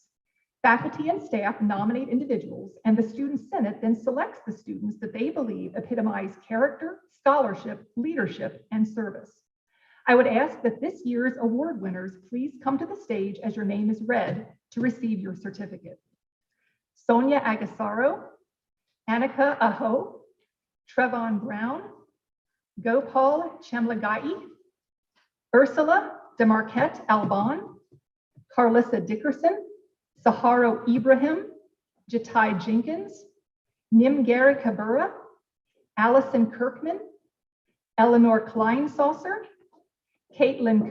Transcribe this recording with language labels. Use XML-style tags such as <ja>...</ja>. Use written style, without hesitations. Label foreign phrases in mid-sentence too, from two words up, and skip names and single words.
<en>Faculty and staff nominate individuals, and the Student Senate then selects the students that they believe epitomize character, scholarship, leadership, and service. I would ask that this year's award winners please come to the stage as your name is read to receive your certificate. Sonia Agasaro, Annika Aho, Trevon Brown, Gopal Chamlagai, Ursula DeMarquette Alban, Carlissa Dickerson, Saharo Ibrahim, Jatai Jenkins, Nimgari Kabura, Allison Kirkman, Eleanor Kleinsaucer, Caitlin</en>